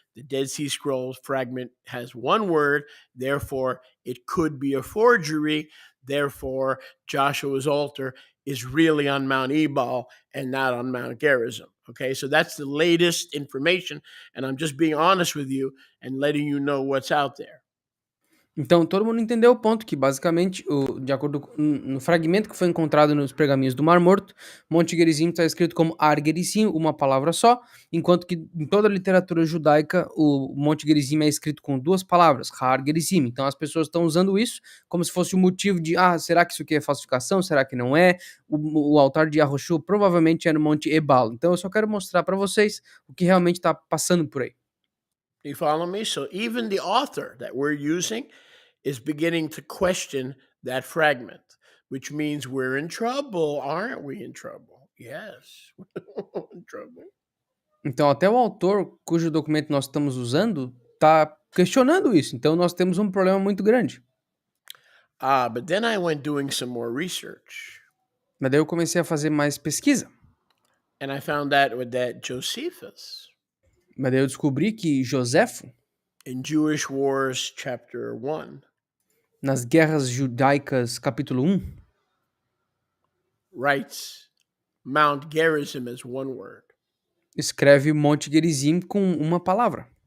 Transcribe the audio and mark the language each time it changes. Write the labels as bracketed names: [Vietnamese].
[English] The Dead Sea Scrolls fragment has one word. Therefore, it could be a forgery. Therefore, Joshua's altar is really on Mount Ebal and not on Mount Gerizim. Okay, so that's the latest information. And I'm just being honest with you and letting you know what's out there. [Portuguese] Então, todo mundo entendeu o ponto que, basicamente, de acordo com no fragmento que foi encontrado nos pergaminhos do Mar Morto, Monte Gerizim está escrito como Ar Gerizim, uma palavra só, enquanto que em toda a literatura judaica o Monte Gerizim é escrito com duas palavras, Har Gerizim. Então, as pessoas estão usando isso como se fosse um motivo de, será que isso aqui é falsificação? Será que não é? O altar de Yahushua provavelmente é no Monte Ebal. Então, eu só quero mostrar para vocês o que realmente está passando por aí. [English] You follow me? So even the author that we're using is beginning to question that fragment, which means we're in trouble, aren't we in trouble? Yes, we're in trouble. [Portuguese] Então, até o autor cujo documento nós estamos usando está questionando isso. Então, nós temos um problema muito grande. [English] But then I went doing some more research. [Portuguese] Mas daí eu comecei a fazer mais pesquisa. [English] And I found out that Josephus, [Portuguese] Mas daí eu descobri que Joséfo, [English] in Jewish Wars, chapter 1, [Portuguese] nas Guerras Judaicas, capítulo 1, [English] writes Mount Gerizim as one word. [Portuguese] escreve Monte Gerizim com uma palavra.